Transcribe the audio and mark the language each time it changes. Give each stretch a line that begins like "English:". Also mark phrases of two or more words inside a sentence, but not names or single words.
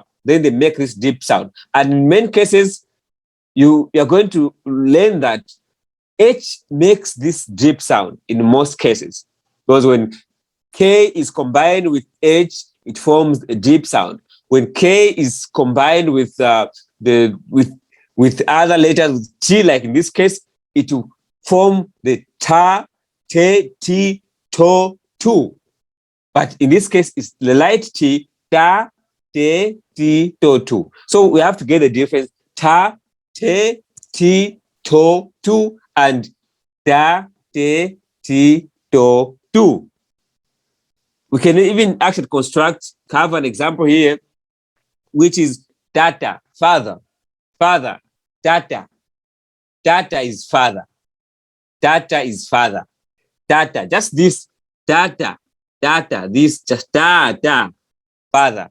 English: Then they make this deep sound. And in many cases, you are going to learn that H makes this deep sound in most cases. Because when K is combined with H, it forms a deep sound. When K is combined with with other letters, with T, like in this case, it will form the ta, te, ti, to, tu. But in this case, it's the light T, ta, te, ti, to, tu. So we have to get the difference. Ta, te, ti, to, tu, and ta, te, ti, to, tu. We can even actually have an example here, which is data, father, data. Data is father. Data is father. Data, just this, data, this, just data, father.